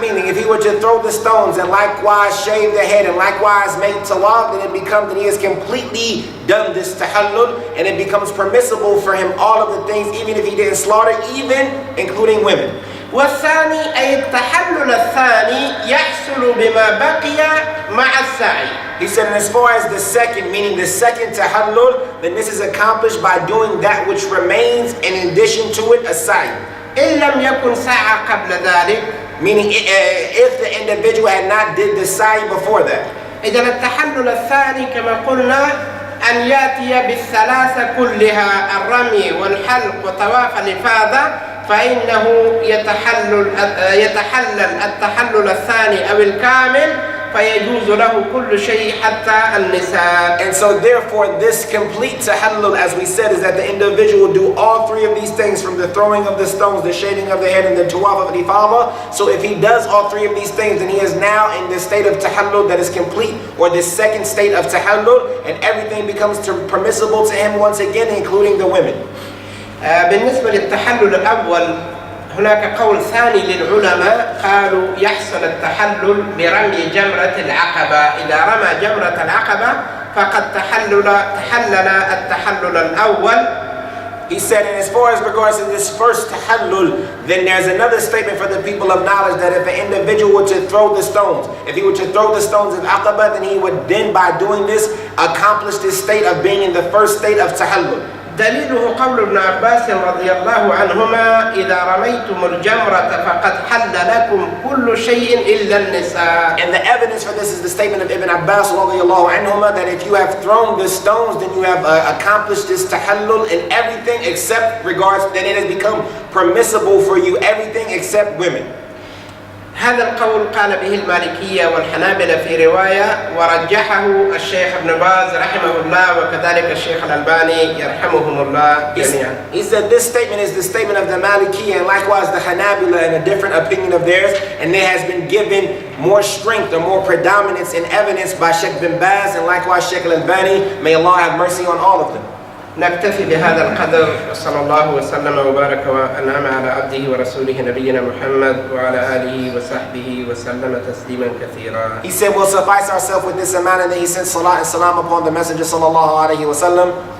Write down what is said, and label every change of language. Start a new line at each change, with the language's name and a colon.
English: Meaning if he were to throw the stones and likewise shave the head and likewise make tawaf, then it becomes that he has completely done this tahallul and it becomes permissible for him all of the things even if he didn't slaughter, even including women.
Arabic: والثاني أي التحلل الثاني يحصل بما بقي مع السعي.
English: He said, and as far as the second, meaning the second tahallul, then this is accomplished by doing that which remains in addition to it, a sa'i.
Arabic: إن لم يكن سعى قبل ذلك.
English: Meaning if the individual had not did the sa'i before that.
Arabic: إذا التحلل الثاني كما قلنا أن يأتي بالثلاثة كلها الرمي والحلق وطواف الإفاضة فإنه يتحلل التحلل الثاني أو الكامل فيجوز له كل شيء حتى النساء.
English: And so therefore this complete tahallul, as we said, is that the individual do all 3 of these things, from the throwing of the stones, the shaving of the head, and the tawaf of al-ifada. So if he does all 3 of these things, then he is now in the state of tahallul that is complete, or this second state of tahallul, and everything becomes permissible to him once again, including the women.
Arabic: بالنسبة للتحلل الأول هناك قول ثاني للعلماء قالوا يحصل التحلل برمي جمرة العقبة. إذا رمى جمرة العقبة فقد تحلل التحلل الأول.
English: He said, and as far as regards to this first tahallul, then there's another statement for the people of knowledge that if an individual were to throw the stones, if he were to throw the stones in Aqaba, then he would then by doing this accomplish this state of being in the first state of tahallul.
Arabic: دليله قول ابن عباس رضي الله عنهما إذا رميتم الجمرة فقد حل لكم كل شيء إلا النساء.
English: And the evidence for this is the statement of Ibn Abbas
Arabic: رضي الله عنهما
English: that if you have thrown the stones, then you have accomplished this tahallul in everything except regards, then it has become permissible for you everything except women.
Arabic: هذا القول قال به المالكية والحنابلة في رواية ورجحه الشيخ ابن باز رحمه الله وكذلك الشيخ الألباني يرحمهم الله جميعا.
English: He said this statement is the statement of the Malikiyya and likewise the Hanabila in a different opinion of theirs, and it has been given more strength or more predominance in evidence by Shaykh bin Baz and likewise Shaykh al-Albani. May Allah have mercy on all of them.
Arabic: نكتفي بهذا القدر، صلى الله وسلم وبارك وأنعم على عبده ورسوله نبينا محمد وعلى آله وصحبه وسلم تسليما كثيرا.
English: He said we'll suffice ourselves with this amount, and then he sent salat and salam upon the Messenger sallallahu alayhi wa sallam.